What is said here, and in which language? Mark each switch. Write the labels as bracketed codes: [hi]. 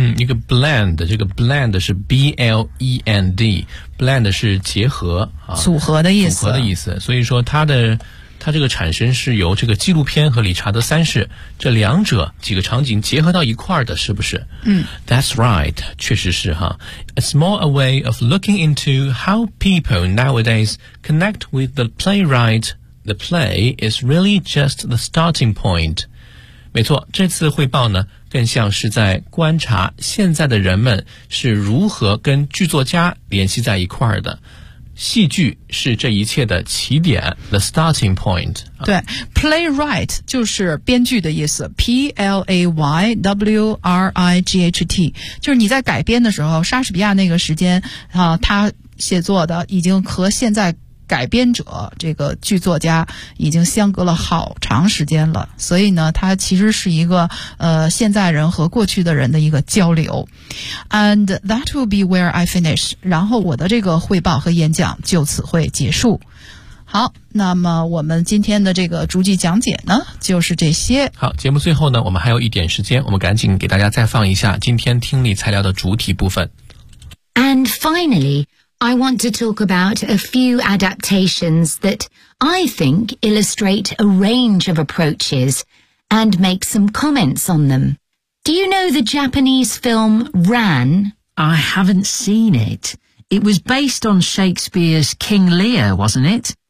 [zh] 一个 blend, 这个 blend 是 B-L-E-N-D, blend 是结合、啊、组合的意思。组合的意思。所以说它这个产生是由这个纪录片和理查德三世这两者几个场景结合到一块儿的，是不是？嗯， [en] That's right， [zh] 确实是哈。 [en] It's more a way of looking into how people nowadays connect with the playwright. The play is really just the starting point. [zh] 没错，这次汇报呢，更像是在观察现在的人们是如何跟剧作家联系在一块儿的。戏剧是这一切的起点 [en] The starting point [zh] 对 Playwright 就是编剧的意思 P-L-A-Y-W-R-I-G-H-T 就是你在改编的时候莎士比亚那个时间、他写作的已经和现在改编者这个剧作家已经相隔了好长时间了所以呢它其实是一个现在人和过去的人的一个交流 [en] And that will be where I finish [zh] 然后我的这个汇报和演讲就此会结束好那么我们今天的这个逐句讲解呢就是这些好节目最后呢我们还有一点时间我们赶紧给大家再放一下今天听力材料的主体部分 [en] And finallyI want to talk about a few adaptations that I think illustrate a range of approaches and make some comments on them. Do you know the Japanese film Ran? I haven't seen it. It was based on Shakespeare's King Lear, wasn't it?